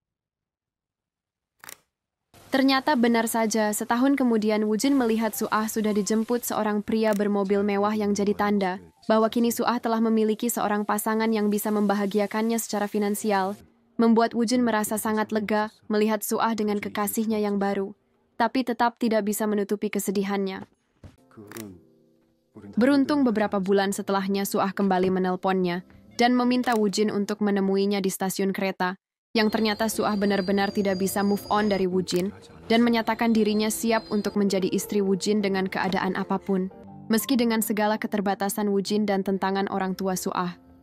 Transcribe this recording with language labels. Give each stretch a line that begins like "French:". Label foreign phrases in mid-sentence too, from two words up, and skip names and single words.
Indonesian: Ternyata benar saja, setahun kemudian Wujin melihat Suah sudah dijemput seorang pria bermobil mewah yang jadi tanda bahwa kini Suah telah memiliki seorang pasangan yang bisa membahagiakannya secara finansial, membuat Wujin merasa sangat lega melihat Suah dengan kekasihnya yang baru, tapi tetap tidak bisa menutupi kesedihannya.
Korean: 그 후론 우린
Indonesian: Beruntung beberapa bulan setelahnya Suah kembali menelponnya dan meminta Wujin untuk menemuinya di stasiun kereta, yang ternyata Suah benar-benar tidak bisa
English: move on
Indonesian: dari Wujin dan menyatakan dirinya siap untuk menjadi istri Wujin dengan keadaan apapun, meski dengan segala keterbatasan Wujin dan tentangan orang tua Suah.